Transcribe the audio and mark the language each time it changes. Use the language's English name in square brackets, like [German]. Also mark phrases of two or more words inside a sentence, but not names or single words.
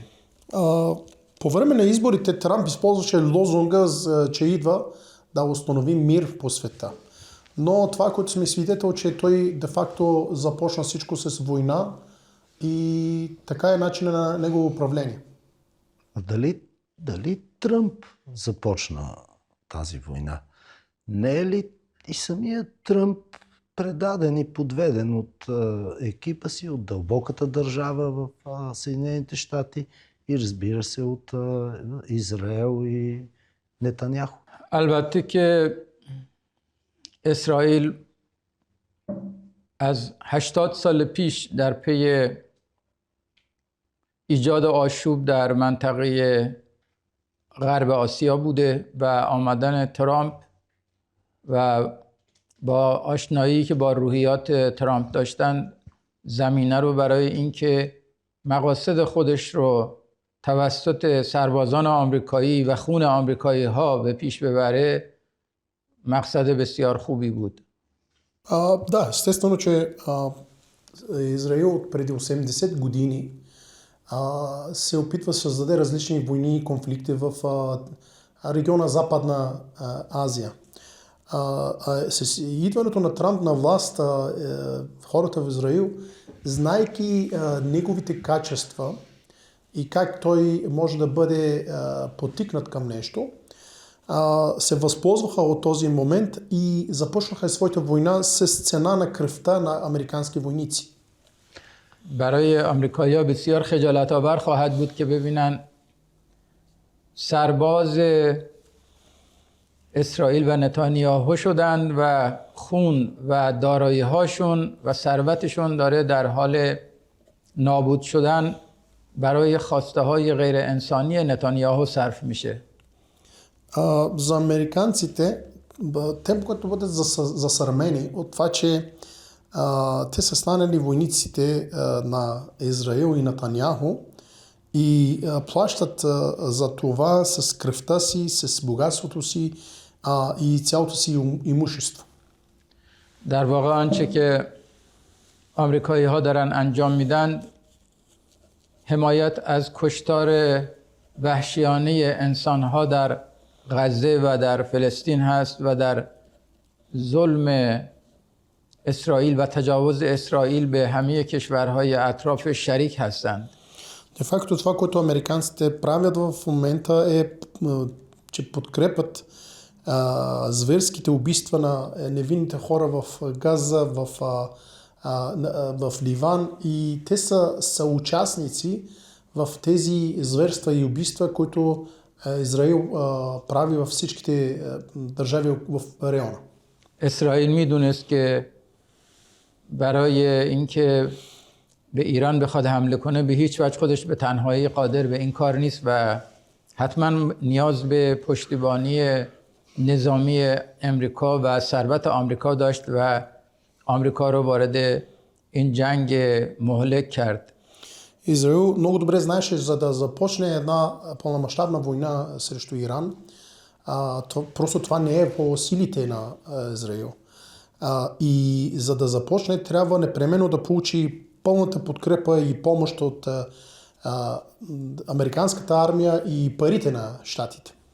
[Bulgarian] По време на изборите Трамп използваше лозунга, че идва да установи мир по света. Но това, което сме свидетел, че той де-факто започна всичко с война и така е начинът на негово управление. А дали Тръмп започна тази война? Не е ли и самият Тръмп предаден и подведен от екипа си, от дълбоката държава в Съединените щати и разбира се от Израел и Нетаняху? [Persian] البته که اسرائیل از 80 سال پیش در پی ایجاد آشوب در منطقه غرب آسیا بوده و آمدن ترامپ و با آشنایی که با روحیات ترامپ داشتن زمینه رو برای اینکه مقاصد خودش رو توسط سربازان آمریکایی و خون آمریکایی ها به پیش ببره مقصد بسیار خوبی بود. [Bulgarian] Да, естествено, че Израил преди 80 години се опитва да създаде различни войни и конфликти в региона Западна Азия. С идването на Трамп на власт, хората в Израил, знайки неговите качества и как той може да бъде потикнат към нещо, се възползваха от този момент и започнаха своята война с цена на кръвта на американски войници. [Persian] برای آمریکایی‌ها بسیار خجالت آور خواهد بود که ببینن سرباز اسرائیل و نتانیاهو شدن و خون و دارایی‌هاشون و ثروتشون داره در حال نابود شدن برای خواسته‌های غیر انسانی نتانیاهو صرف میشه. [Bulgarian] За американците, те, които бъдат засърмени от това, че те са станали войниците на Израил и Нетаняху и плащат за това с кръвта си, с богатството си и цялото си имущество. [Persian] در واقع آنچه که آمریکایی‌ها دارن انجام میدن حمایت از کشتار وحشیانه انسان‌ها در غزه و در فلسطین هست و در ظلم اسرائیل و تجاوز اسرائیل به همه کشورهای اطراف شریک هستند. [Bulgarian] De facto това, което американците правят в момента е, че подкрепят зверските убийства на невинните хора в Газа, в Ливан, и те са съучастници в тези зверства и убийства, които Израил прави във всичките държави в района. [Persian] اسرائیل میدونست که برای اینکه به ایران بخواد حمله کنه به هیچ وجه خودش به تنهایی قادر به این کار نیست و حتما نیاز به پشتیبانی نظامی امریکا و ثروت آمریکا داشت و آمریکا رو варد این جنگ مهلک کرد. [Bulgarian] Израил много добре знаеше, за да започне една пълномащабна война срещу Иран, просто това не е по силите на Израил. И за да започне, трябва непременно да получи пълната подкрепа и помощ от американската армия и парите на щатите.